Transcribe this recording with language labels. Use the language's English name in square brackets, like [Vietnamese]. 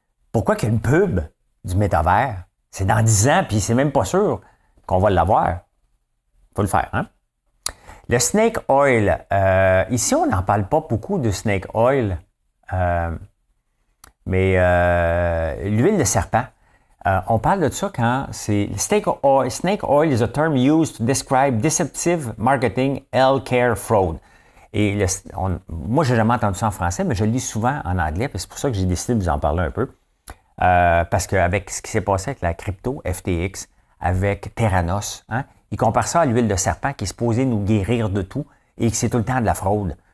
[French] Pourquoi qu'il y a une pub du métavers? C'est dans 10 ans, puis c'est même pas sûr qu'on va l'avoir. Il faut le faire, hein? Le snake oil. Ici, on n'en parle pas beaucoup de snake oil, mais l'huile de serpent. On parle de ça quand c'est... [English] Snake oil is a term used to describe deceptive marketing healthcare fraud. [French] Et moi, je n'ai jamais entendu ça en français, mais je le lis souvent en anglais, puis c'est pour ça que j'ai décidé de vous en parler un peu. Parce qu'avec ce qui s'est passé avec la crypto, FTX, avec Theranos, hein, ils comparent ça à l'huile de serpent qui est supposée nous guérir de tout et que c'est tout le temps de la fraude.